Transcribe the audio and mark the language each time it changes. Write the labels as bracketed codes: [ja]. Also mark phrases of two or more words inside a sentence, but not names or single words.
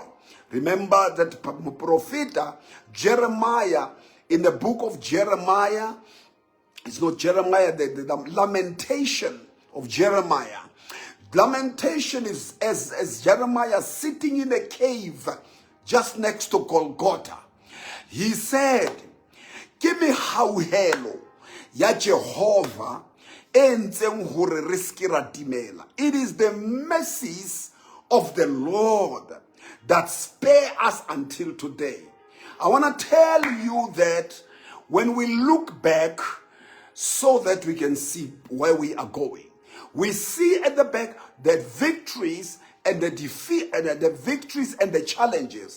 [en] Remember that prophet Jeremiah, in the book of Jeremiah, it's not Jeremiah, the lamentation of Jeremiah. Lamentation is as Jeremiah sitting in a cave just next to Golgotha. He said, give me [st] hauhelo ya Jehovah entseng hore re ske ra timela. [en] It is the mercies of the Lord that spare us until today. I want to tell you that when we look back so that we can see where we are going, we see at the back that victories and the defeat and the victories and the challenges.